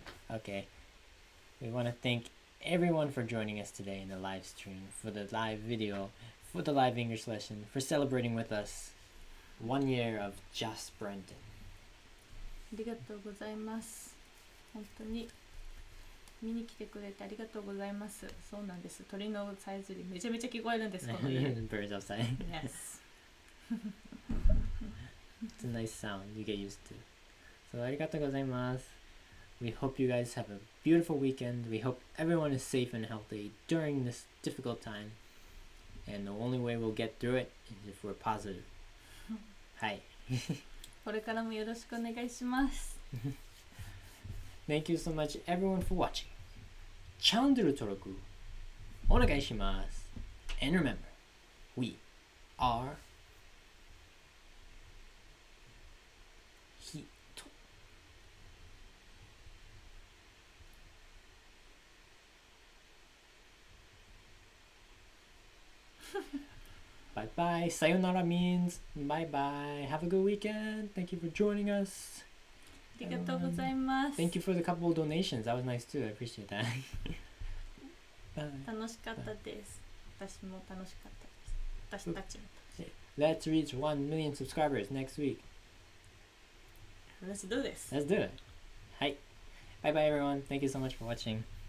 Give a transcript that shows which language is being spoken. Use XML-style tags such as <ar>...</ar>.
<en>Okay. We want to thank everyone for joining us today in the live stream, for the live video, for the live English lesson, for celebrating with us 1 year of Just Brandon.</en> <ja>ありがとうございます。本当に見に来てくれてありがとうございます。そうなんです。鳥のさえずりめちゃめちゃ聞こえるんです。この家。</ja> <en>Birds outside. Yes. It's a nice sound you get used to.</en> <ja>So ありがとうございます。</ja> <en>We hope you guys have a beautiful weekend. We hope everyone is safe and healthy during this difficult time. And the only way we'll get through it is if we're positive. Hi.</en> <ja>これからもよろしくお願いします。</ja> <en>Thank you so much everyone for watching.</en> <ja>チャンネル登録お願いします。</ja> <en>And remember, we are Hito. Bye bye. Sayonara means bye bye. Have a good weekend. Thank you for joining us.</en> <ja>ありがとうございます。</ja> <en>Thank you for the couple of donations. That was nice too. I appreciate that. Bye.</en> <ja>楽しかったです。私も楽しかったです。私たちも。</ja> <en>Let's reach 1 million subscribers next week. Let's do this. Let's do it. Hi. Bye bye everyone. Thank you so much for watching.</en>